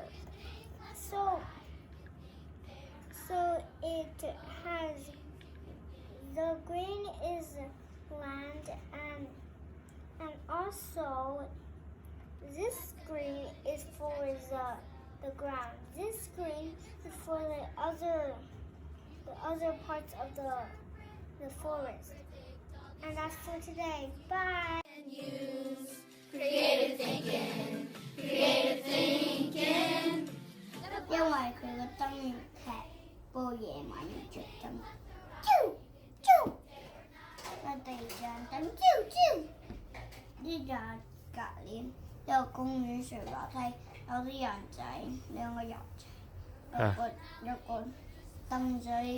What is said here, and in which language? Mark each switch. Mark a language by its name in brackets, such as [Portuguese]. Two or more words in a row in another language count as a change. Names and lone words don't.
[English] So it has, the green is land, and also this green is for the ground. This green is for the other parts of the forest. And that's for today. Bye. And use creative thinking, creative thinking. [Cantonese] 因為佢個燈劇播夜晚要着燈，啾啾，個地上燈啾啾。呢就係隔離一個公園上樓梯，有啲人仔，兩個人仔，有個凳仔，